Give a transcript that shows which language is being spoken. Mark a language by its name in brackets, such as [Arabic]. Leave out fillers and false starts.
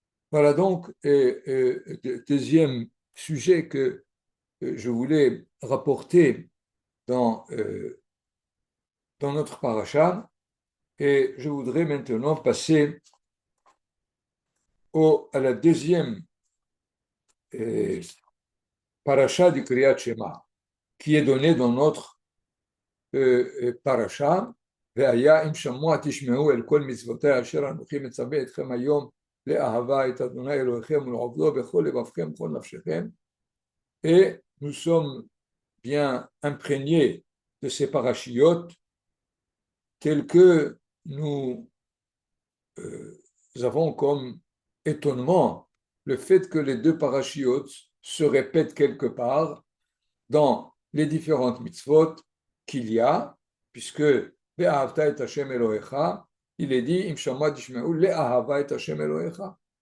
[French] Voilà donc deuxième sujet que je voulais rapporter dans notre paracha, et je voudrais maintenant passer à la deuxième paracha du Kriyat Shema, qui est donnée dans notre paracha. [Hebrew] והיה אם שמוע תשמעו אל כל מצוותיי אשר אנוכי מצווה אתכם היום לאהבה את אדוני אלוהיכם ולעובדו בכל לבבכם וכל נפשכם. [French] Et nous sommes bien imprégnés de ces parachiotes tels que nous avons comme étonnement le fait que les deux parachiotes se répètent quelque part dans les différentes mitzvot qu'il y a, puisque [Hebrew] Ve'ahavta et Hashem Elohecha, [French] il est dit, [Hebrew] Im Shama Tishmeu le'ahava et Hashem Elohecha.